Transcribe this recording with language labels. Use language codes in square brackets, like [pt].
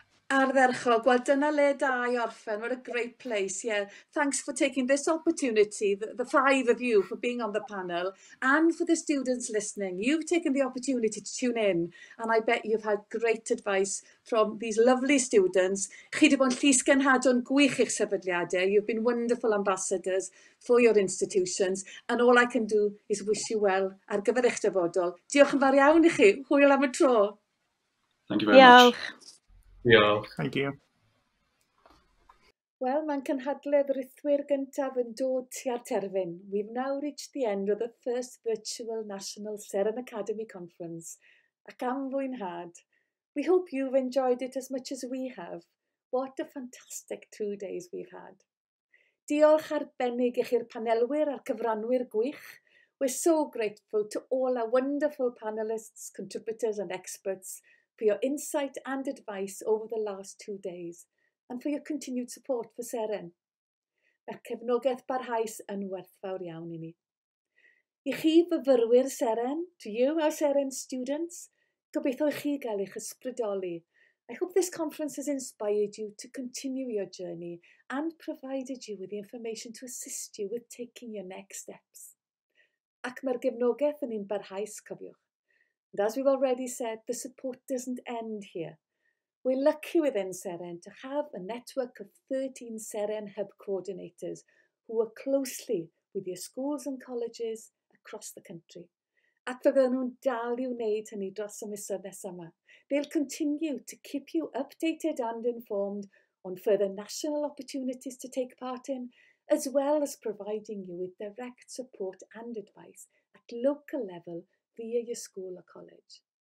[cy] Ardderchog, well, dyna le da I orffen. [en] What a great place, yeah. Thanks for taking this opportunity, the five of you, for being on the panel, and for the students listening. You've taken the opportunity to tune in, and I bet you've had great advice from these lovely students. [cy] Chi wedi bod yn llys genhadon gwych i'ch sefydliadau. [en] You've been wonderful ambassadors for your institutions, and all I can do is wish you well [cy] ar gyfer eich dyfodol. Diolch yn fawr iawn i chi. Hwyl am y tro. [en] Thank you very much. Yeah. Thank you. [cy] Wel, mae'n cynhadledd rythwyr gyntaf yn dod tua'r terfyn. [en] We've now reached the end of the first virtual National Seren Academy Conference. [cy] Ac am fwynhad. [en] We hope you've enjoyed it as much as we have. What a fantastic 2 days we've had. [cy] Diolch arbennig i chi'r panelwyr a'r cyfranwyr gwych. [en] We're so grateful to all our wonderful panelists, contributors and experts for your insight and advice over the last 2 days, and for your continued support for Seren. [cy] Mae'r cefnogaeth barhaus yn werthfawr iawn i ni. I chi fyfyrwyr Seren, [en] to you, our Seren students, [cy] gobeithio i chi gael eich ysbrydoli. [en] I hope this conference has inspired you to continue your journey and provided you with the information to assist you with taking your next steps. [cy] Ac mae'r gefnogaeth yn un barhaus, cofiwch. [en] And as we've already said, the support doesn't end here. We're lucky within Seren to have a network of 13 Seren Hub coordinators who work closely with your schools and colleges across the country. [cy] Ac fydden nhw'n dal I wneud hynny dros y misoedd nesaf yma. [en] They'll continue to keep you updated and informed on further national opportunities to take part in, as well as providing you with direct support and advice at local level via your school or college.